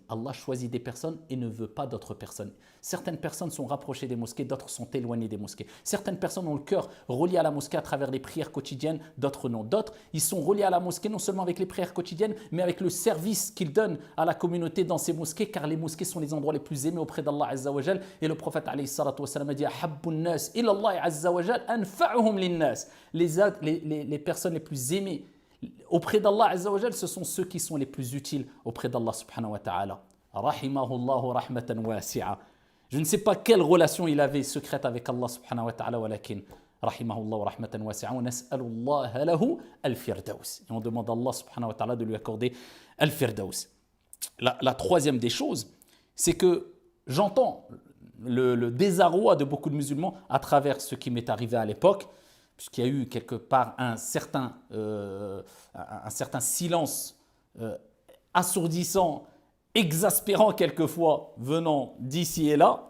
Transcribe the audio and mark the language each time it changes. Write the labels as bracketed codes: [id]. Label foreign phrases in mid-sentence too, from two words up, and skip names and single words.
[fr] Allah choisit des personnes et ne veut pas d'autres personnes. Certaines personnes sont rapprochées des mosquées, d'autres sont éloignées des mosquées. Certaines personnes ont le cœur relié à la mosquée à travers les prières quotidiennes, d'autres non. D'autres, ils sont reliés à la mosquée non seulement avec les prières quotidiennes, mais avec le service qu'ils donnent à la communauté dans ces mosquées, car les mosquées sont les endroits les plus aimés auprès d'Allah [ar] عز وجل. [fr] Et le prophète [ar] عليه الصلاة والسلام [fr] a dit [ar] أحب الناس إلى الله عز وجل أنفعهم للناس. [fr] Les personnes les plus aimées auprès d'Allah [ar] عز وجل, [fr] ce sont ceux qui sont les plus utiles auprès d'Allah [ar] سبحانه وتعالى. رحمه الله رحمة واسعة. [fr] Je ne sais pas quelle relation il avait secrète avec Allah [ar] سبحانه وتعالى, ولكن رحمه الله رحمة واسعة ونسأل الله له الفردوس. [fr] Et on demande à Allah [ar] سبحانه وتعالى [fr] de lui accorder al-firdaus. La troisième des choses, c'est que j'entends le désarroi de beaucoup de musulmans à travers ce qui m'est arrivé à l'époque, puisqu'il y a eu quelque part un certain silence assourdissant, exaspérant quelquefois, venant d'ici et là.